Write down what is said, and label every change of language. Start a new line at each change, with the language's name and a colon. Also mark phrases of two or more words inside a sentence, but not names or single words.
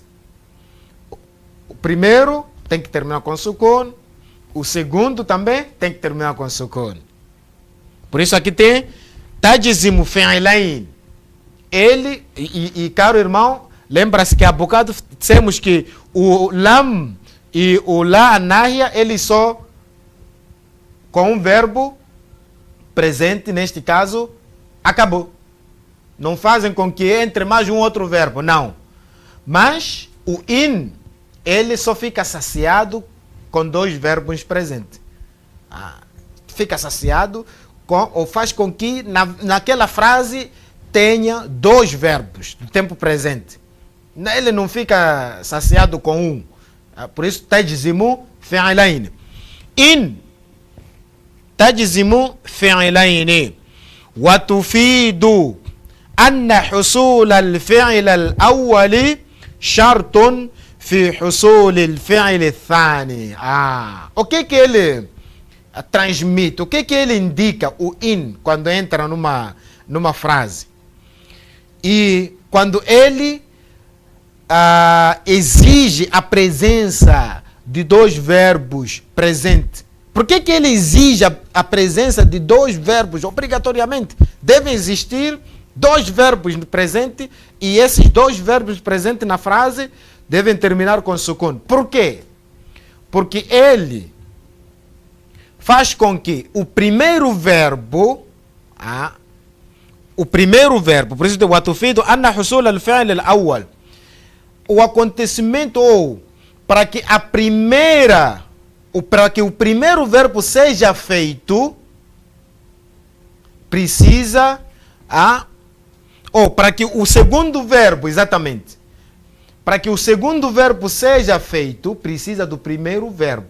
Portuguese: O primeiro tem que terminar com sukun, o segundo também tem que terminar com sukun. Por isso aqui tem
Arabic: تجزم فعلين.
Portuguese: Ele, e caro irmão, lembra-se que há bocado dissemos que o lam e o
Arabic: لا الناهية,
Portuguese: eles só com um verbo presente, neste caso, acabou. Não fazem com que entre mais um outro verbo, não. Mas o in, ele só fica saciado com dois verbos presentes. Fica saciado ou faz com que naquela frase tenha dois verbos no tempo presente. Ele não fica saciado com um. Por isso,
Arabic: تجزم فعلين. إن تجزم فعلين. وتفيد أن حصول الفعل الأول شرط في حصول الفعل الثاني.
Portuguese: O que ele transmite? O que ele indica, o in, quando entra numa frase? E quando ele exige a presença de dois verbos presentes. Por que ele exige a presença de dois verbos? Obrigatoriamente devem existir dois verbos no presente e esses dois verbos presentes na frase devem terminar com sukun. Por quê? Porque ele faz com que o primeiro verbo, por isso o
Arabic: تفيد أن حصول الفعل الأول,
Portuguese: o acontecimento ou para que o primeiro verbo seja feito, precisa ou para que o segundo verbo, exatamente, para que o segundo verbo seja feito, precisa do primeiro verbo.